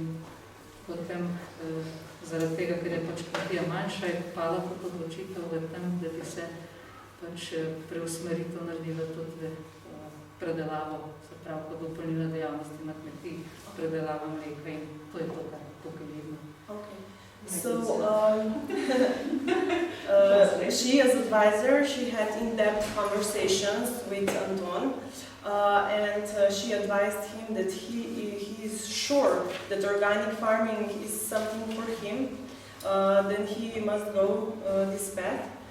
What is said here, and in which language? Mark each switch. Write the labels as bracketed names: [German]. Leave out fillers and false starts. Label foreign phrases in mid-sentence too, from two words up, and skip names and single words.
[Slovenian] Potem zaradi tega, ker je pač kmetija manjša, je pala tudi odločitev v tem, da bi se pač preusmeritev naredila tudi predelavo, se pravi kot dopolnilne dejavnosti na kmetiji, predelava mleka in to je to, kar tukaj vidimo. [English] So she, as advisor, she had in-depth conversations with Anton, and she advised him that he is sure that organic farming is something for him, then he must go this path.